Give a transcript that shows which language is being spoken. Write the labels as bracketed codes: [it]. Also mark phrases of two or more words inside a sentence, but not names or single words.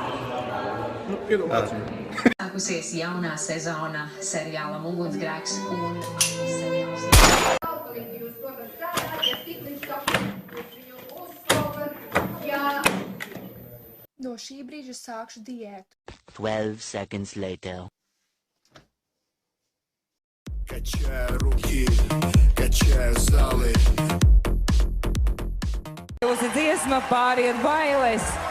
[lv] Sākusies jaunā sezona seriālam Ugunsgrēks un seriāls. No šī brīža sākšu diētu. [en] 12 seconds later. [ru] Качаю руки, качаю залы. [lv] Jūsu dziesma pāriet bailes.